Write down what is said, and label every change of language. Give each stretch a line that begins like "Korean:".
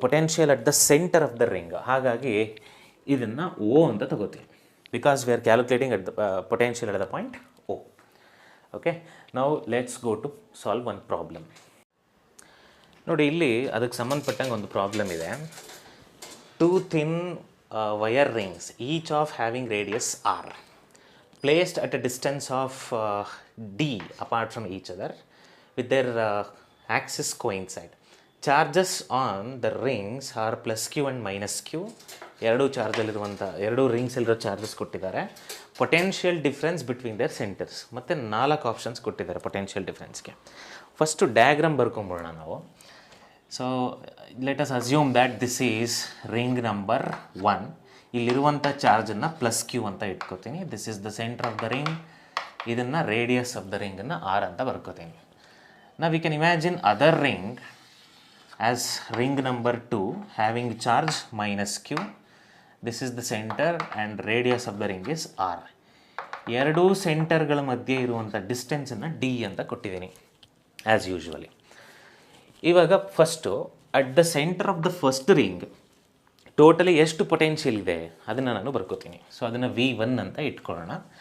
English: Potential at the center of the ring.
Kannada: ಹಾಗಾಗಿ ಇದನ್ನು O ಅಂತ ತಗೋತೀವಿ,
English: Because we are calculating at the potential at the point O.
Kannada: Okay, ನಾವು
English: Let's go to solve one problem.
Kannada: ನೋಡಿ, ಇಲ್ಲಿ ಅದಕ್ಕೆ ಸಂಬಂಧಪಟ್ಟಂಗೆ ಒಂದು ಪ್ರಾಬ್ಲಮ್ ಇದೆ.
English: 2 thin wire rings, each of having radius r, placed at a distance of d apart from each other with their axis coincide. Charges on the rings are plus q and minus q.
Kannada: ಎರಡು ಚಾರ್ಜಲ್ಲಿರುವಂಥ ಎರಡು ರಿಂಗ್ಸಲ್ಲಿರೋ charges ಕೊಟ್ಟಿದ್ದಾರೆ.
English: potential difference between their centers
Kannada: ಮತ್ತು 4 options ಕೊಟ್ಟಿದ್ದಾರೆ potential ಡಿಫ್ರೆನ್ಸ್ಗೆ. First diagram ಬರ್ಕೊಂಬಿಡೋಣ ನಾವು.
English: So let us assume that this is ring number 1.
Kannada: ಇಲ್ಲಿರುವಂಥ ಚಾರ್ಜನ್ನು plus Q ಅಂತ ಇಟ್ಕೋತೀನಿ.
English: This is the center of the ring.
Kannada: ಇದನ್ನು radius of the ರಿಂಗನ್ನು R ಅಂತ ಬರ್ಕೋತೀನಿ. ನಾವು
English: We can imagine other ring as ring number 2 having charge minus q. This is the center and radius of the ring is r.
Kannada: ಎರಡೂ ಸೆಂಟರ್ಗಳ ಮಧ್ಯೆ ಇರುವಂಥ ಡಿಸ್ಟೆನ್ಸನ್ನು D ಅಂತ ಕೊಟ್ಟಿದ್ದೀನಿ as usually. ಇವಾಗ first
English: at the center of the first ring
Kannada: totally ಎಷ್ಟು potential ಇದೆ ಅದನ್ನು ನಾನು ಬರ್ಕೋತೀನಿ. ಸೊ ಅದನ್ನು V1 ಅಂತ ಇಟ್ಕೊಳ್ಳೋಣ.